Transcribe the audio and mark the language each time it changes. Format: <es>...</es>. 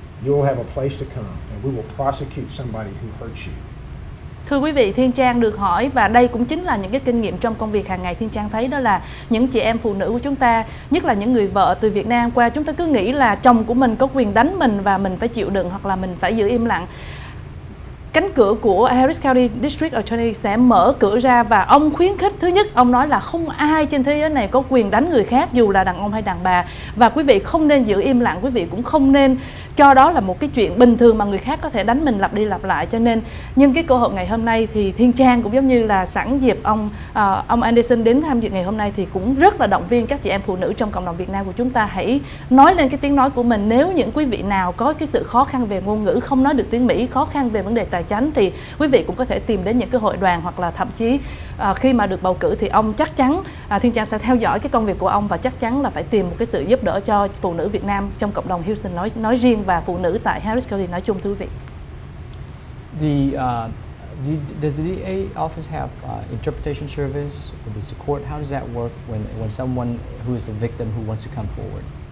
<en>You'll have a place to come, and we will prosecute somebody who hurts you.</en> <vi>Thưa quý vị, Thiên Trang được hỏi, và đây cũng chính là những cái kinh nghiệm trong công việc hàng ngày Thiên Trang thấy, đó là những chị em phụ nữ của chúng ta, nhất là những người vợ từ Việt Nam qua, chúng ta cứ nghĩ là chồng của mình có quyền đánh mình và mình phải chịu đựng hoặc là mình phải giữ im lặng. Cánh cửa của Harris County District Attorney sẽ mở cửa ra, và ông khuyến khích, thứ nhất, ông nói là không ai trên thế giới này có quyền đánh người khác dù là đàn ông hay đàn bà, và quý vị không nên giữ im lặng, quý vị cũng không nên cho đó là một cái chuyện bình thường mà người khác có thể đánh mình lặp đi lặp lại. Cho nên nhân cái cơ hội ngày hôm nay thì Thiên Trang cũng giống như là sẵn dịp ông Anderson đến tham dự ngày hôm nay thì cũng rất là động viên các chị em phụ nữ trong cộng đồng Việt Nam của chúng ta hãy nói lên cái tiếng nói của mình. Nếu những quý vị nào có cái sự khó khăn về ngôn ngữ, không nói được tiếng Mỹ, khó khăn về vấn đề tài chính, thì quý vị cũng có thể tìm đến những cái hội đoàn, hoặc là thậm chí khi mà được bầu cử thì ông chắc chắn Thiên Trang sẽ theo dõi cái công việc của ông và chắc chắn là phải tìm một cái sự giúp đỡ cho phụ nữ Việt Nam trong cộng đồng Houston nói riêng và phụ nữ tại Harris County nói chung, thưa quý vị.</vi> <en>Does the DA office have interpretation service or does the court? How does that work when someone who is a victim who wants to come forward?</en>